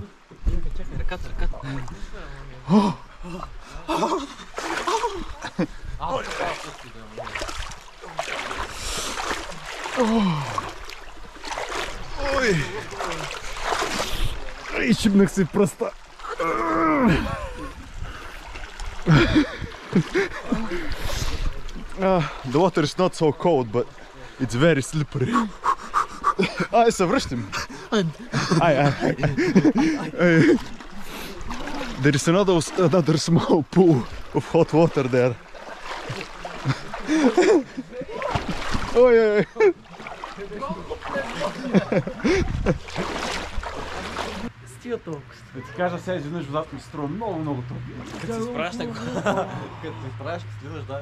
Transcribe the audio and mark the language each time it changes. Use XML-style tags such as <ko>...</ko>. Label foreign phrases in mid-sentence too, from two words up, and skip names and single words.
<bg>Чакай, ръката. Ой! Ай, шибнах си в пръста.</bg> <en>The water is not so cold, but it's very slippery.</en> <bg>Ай, се връщам. Ай.</bg> <en>There is another small pool of hot water there.</en> <bg>Ой. Стига толкова. Да ти кажа, сега изведнъж водата ми струва много топло. Като се изправяш така. Като се изправяш, като слизаш, да.</bg>